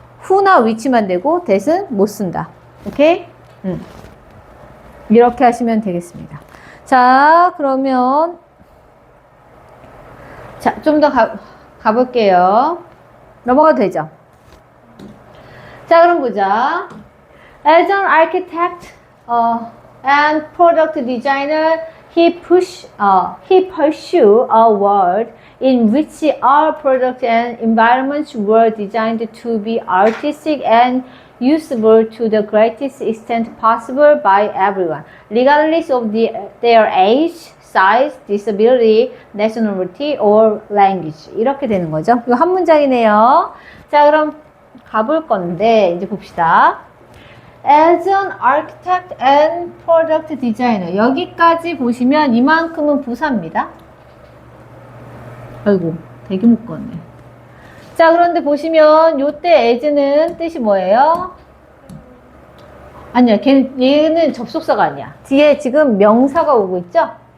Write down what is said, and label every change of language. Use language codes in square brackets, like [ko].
[ko] who나 which만 되고 that은 못 쓴다. 오케이? 이렇게 하시면 되겠습니다. 자, 그러면 자, 좀 더 가볼게요. 넘어가도 되죠? 자, 그럼 보자. [en] As an architect and product designer, he pursued a world in which our products and environments were designed to be artistic and usable to the greatest extent possible by everyone, regardless of their age, size, disability, nationality, or language. [ko] 이렇게 되는 거죠. 이거 한 문장이네요. 자, 그럼 가볼 건데, 이제 봅시다. [en] As an architect and product designer. [ko] 여기까지 보시면 이만큼은 부사입니다. 아이고, 되게 묶었네. 자, 그런데 보시면 요때 as는 뜻이 뭐예요? 아니야, 얘는 접속사가 아니야. 뒤에 지금 명사가 오고 있죠?